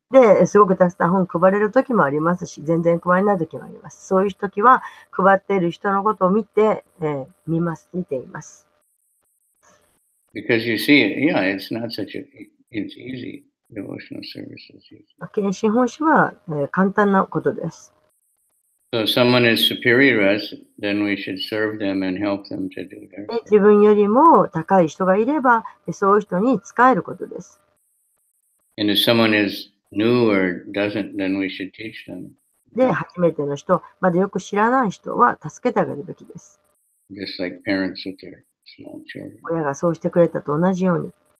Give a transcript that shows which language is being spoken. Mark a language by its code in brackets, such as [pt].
[ja] で、すごくたくさん本配れる時もありますし、全然配れない時もあります。そういう時は配っている人のことを見て、見ています。 [en] Because you see, it's not such it's easy. Devotional service is easy. [ja] 献身奉仕は、簡単なことです。 [en] So if someone is superior to us, then we should serve them and help them to do their [ja] で、自分よりも高い人がいれば、そういう人に仕えることです。 [en] And if someone is new or doesn't, then we should teach them. [ja] で、初めての人、まだよく知らない人は助けてあげるべきです。 [en] Just like parents with their small children. [ja] 親がそうしてくれたと同じように。